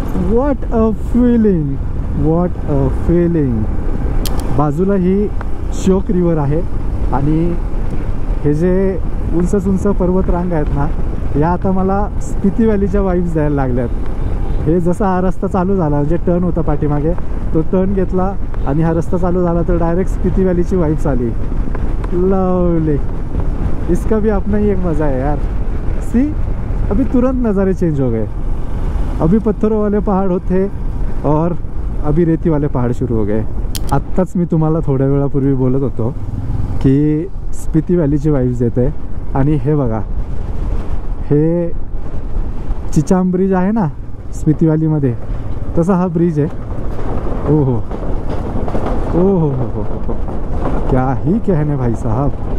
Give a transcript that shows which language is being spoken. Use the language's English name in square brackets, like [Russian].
[English] What a feeling, what a feeling. [Marathi] बाजूला ही शोक river आहे आणि हे जे उंच उंच पर्वतरांग आहेत ना, या आता मला स्पिती व्हॅलीच्या वाईब्स द्यायला लागल्यात. हे जसा हा रस्ता चालू झाला, जे टर्न होता पाठीमागे, तो टर्न घेतला आणि हा रस्ता चालू झाला तर डायरेक्ट स्पिती व्हॅलीची वाईब्स आली. [English] Lovely. [Hindi] इसका भी अपना ही एक मज़ा है यार. सी, अभी तुरंत नज़ारे चेंज हो गए. अभी पत्थरों वाले पहाड़ होते और अभी रेती वाले पहाड़ शुरू हो गए. [Marathi] आत्ताच मी तुम्हाला थोड्या वेळापूर्वी बोलत होतो की स्पिती व्हॅलीची वाईब्स येते आणि हे बघा, हे चिचाम ब्रिज आहे ना स्पिती व्हॅलीमध्ये, तसा हा ब्रिज आहे. [Hindi] ओ हो ओ हो, क्या ही कहने भाई साहब.